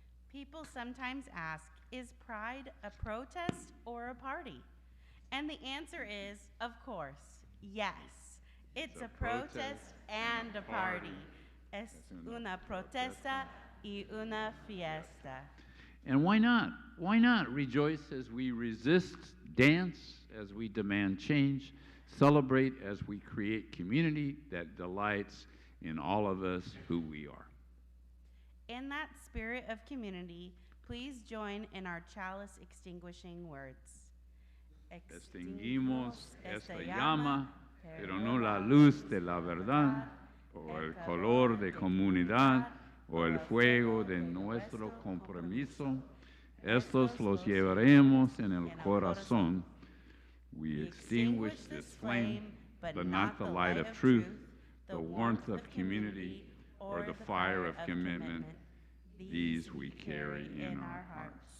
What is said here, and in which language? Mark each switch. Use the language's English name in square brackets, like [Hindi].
[English] People sometimes ask, is Pride a protest or a party? And the answer is, of course, yes. It's a protest and a party. [Spanish] Es una protesta y una fiesta. [English] And why not? Why not rejoice as we resist, dance as we demand change, celebrate as we create community that delights in all of us who we are. In that spirit of community, please join in our chalice extinguishing words. [Spanish] Extinguimos esta llama, pero no la luz de la verdad, o el color de comunidad, o el fuego de nuestro compromiso. Estos los llevaremos en el corazón. [English] We extinguish this flame, but not the light of truth, the warmth of community, or the fire of commitment. These we carry in our hearts.